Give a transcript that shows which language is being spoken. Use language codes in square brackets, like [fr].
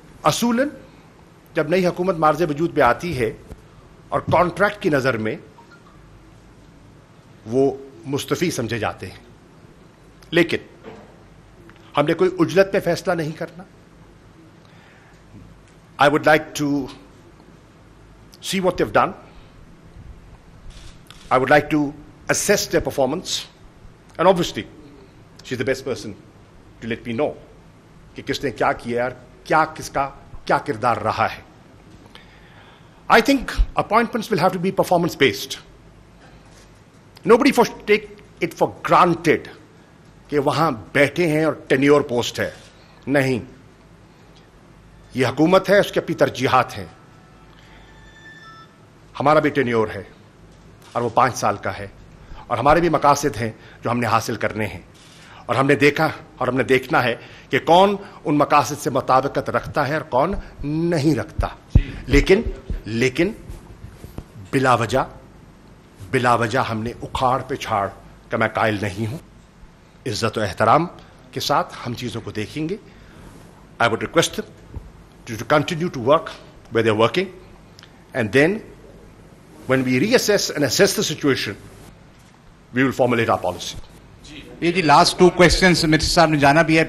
[ur] اصولاً جب نئی حکومت مارز وجود پہ آتی ہے اور کانٹریکٹ کی نظر میں وہ مستفی سمجھے جاتے ہیں, لیکن ہم نے کوئی اجلت پہ فیصلہ نہیں کرنا. [en] I would like to see what they've done. I would like to assess their performance, and obviously she's the best person to let me know [ur] کہ کس نے کیا کیا اور کیا کس کا کیا کردار رہا ہے. [en] I think appointments will have to be performance based. Nobody take it for granted [ur] کہ وہاں بیٹھے ہیں اور ٹینیور پوسٹ ہے. نہیں, یہ حکومت ہے, اس کی اپنی ترجیحات ہیں. ہمارا بھی ٹینیور ہے اور وہ 5 سال کا ہے, اور ہمارے بھی مقاصد ہیں جو ہم نے حاصل کرنے ہیں, اور ہم نے دیکھا اور ہم نے دیکھنا ہے کہ کون ان مقاصد سے مطابقت رکھتا ہے اور کون نہیں رکھتا. لیکن بلا وجہ ہم نے اکھاڑ پہ چھاڑ کا میں قائل نہیں ہوں. عزت و احترام کے ساتھ ہم چیزوں کو دیکھیں گے. [en] I would request them to continue to work where they're working, and then when we reassess and assess the situation, we will formulate our policy. [ur] یہ جی لاسٹ 2 questions مرچ صاحب نے جانا بھی ہے.